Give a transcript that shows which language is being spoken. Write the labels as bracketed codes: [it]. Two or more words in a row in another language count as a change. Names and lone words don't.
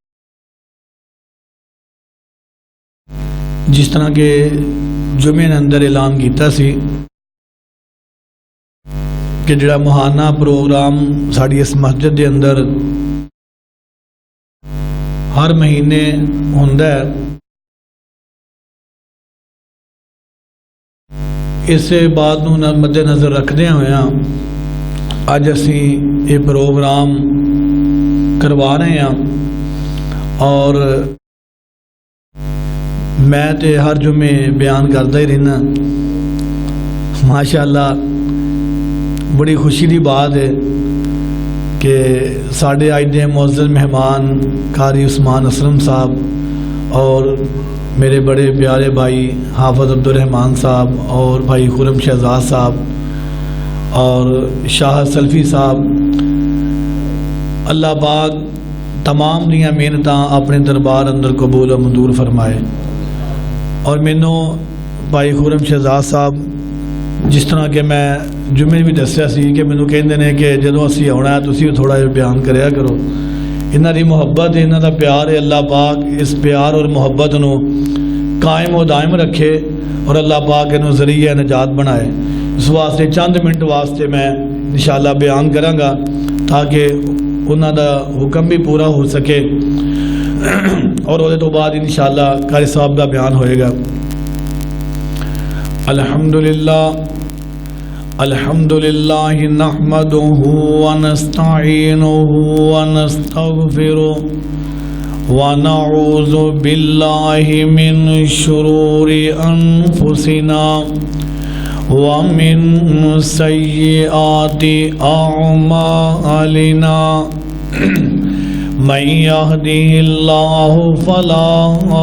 [pa] جس طرح کہ جمعے نے اندر اعلان کیتا سی کہ جڑا ماہانہ پروگرام ساڑی اس مسجد دے اندر ہر مہینے ہوندا ہے، اس بات نو مد نظر رکھدے ہوئے اج اسی [ur] یہ پروگرام کروا رہے ہیں، [pa] اور میں تے ہر جمعے بیان کرتا ہی رہنا۔ ماشاءاللہ بڑی خوشی دی بات ہے کہ ساڑھے اج دے معزز مہمان قاری عثمان اسلم صاحب اور میرے بڑے پیارے بھائی حافظ عبدالرحمان صاحب اور بھائی خرم شہزاد صاحب اور شاہ سلفی صاحب، اللہ پاک تمام دیاں محنتاں اپنے دربار اندر قبول و منظور فرمائے۔ اور مینوں بھائی خرم شہزاد صاحب جس طرح کہ میں جمعے بھی دسیا سی کہ مینوں کہندے نے کہ جدوں اسی آਉਣਾ ہے تسی تھوڑا جہا بیان کریا کرو، انہاں دی محبت ہے، انہاں دا پیار ہے، اللہ پاک اس پیار اور محبت نو قائم و دائم رکھے اور اللہ پاک انہوں ذریعہ نجات بنائے۔ اس واسطے چند منٹ واسطے میں انشاءاللہ بیان کراں گا تاکہ انہاں دا حکم بھی پورا ہو سکے، اور وہ تو بعد انشاءاللہ قاری صاحب دا بیان ہوئے گا۔ [ar] الحمدللہ الحمدللہ نحمدہ ونستعینہ ونستغفرہ ونعوذ باللہ من شرور انفسنا ومن سیئات اعمالنا، من يهده الله فلا